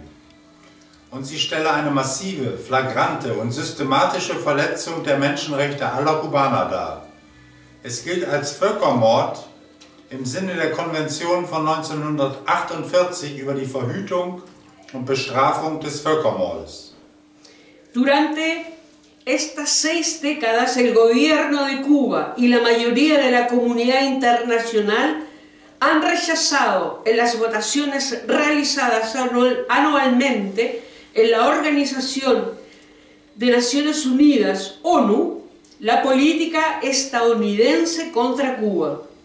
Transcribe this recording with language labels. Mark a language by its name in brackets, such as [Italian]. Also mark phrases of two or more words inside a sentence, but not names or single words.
[German] Und sie stelle eine massive, flagrante und systematische Verletzung der Menschenrechte aller Kubaner dar. Es gilt als Völkermord im Sinne der Konvention von 1948 über die Verhütung und Bestrafung des Völkermordes. [Spanish] Durante estas 6 décadas, el gobierno de Cuba y la mayoría de la comunidad internacional han rechazado en las votaciones realizadas anualmente en la Organización de Naciones Unidas, ONU, la política estadounidense contra Cuba,